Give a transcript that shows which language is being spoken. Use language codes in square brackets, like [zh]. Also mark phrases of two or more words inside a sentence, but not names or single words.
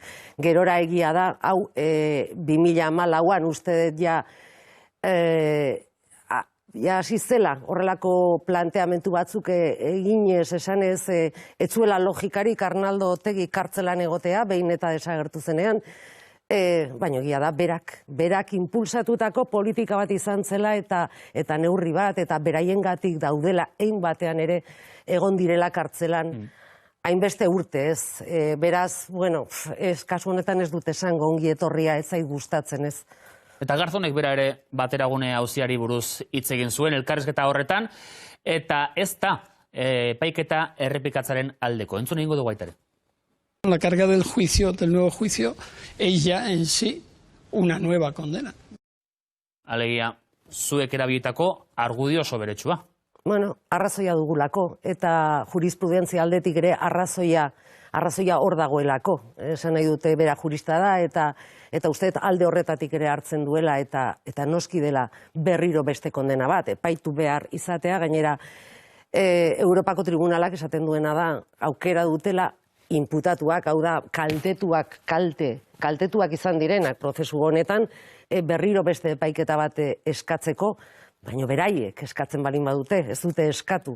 [eu] Gerora egia da, hau 2014an uste dut ja hasi zela horrelako planteamentu batzuk eginez, esanez, ez zuela logikarik Arnaldo Otegi kartzelan egotea, behin eta desagertu zenean, baina egia da, berak impulsatutako politika bat izan zela eta neurri bat, eta beraiengatik daudela ein batean ere egon direla kartzelan hainbeste urte, ez. Beraz, bueno, kasu honetan ez dut esango ongi etorria, ez zait gustatzen, ez. Eta Garzonek bera ere bateragune auziari buruz hitz egin zuen elkarrizketa horretan, eta ez da epaiketa errepikatzaren aldeko. Entzun egingo dugu aitare. [es] La carga del juicio, del nuevo juicio, es ya en sí una nueva condena. [eu] Alegia, zuek erabilitako argudio oso beretsua. Bueno, arrazoia dugulako, eta jurisprudentzia aldetik ere arrazoia hor dagoelako. Esan nahi dute bera jurista da, eta uste alde horretatik ere hartzen duela, eta noski dela berriro beste kondena bat, epaitu behar izatea, gainera Europako Tribunalak esaten duena da, aukera dutela inputatuak, hau da, kaltetuak izan direnak prozesu honetan, berriro beste epaiketa bat eskatzeko, baina beraiek eskatzen balin badute, ez dute eskatu.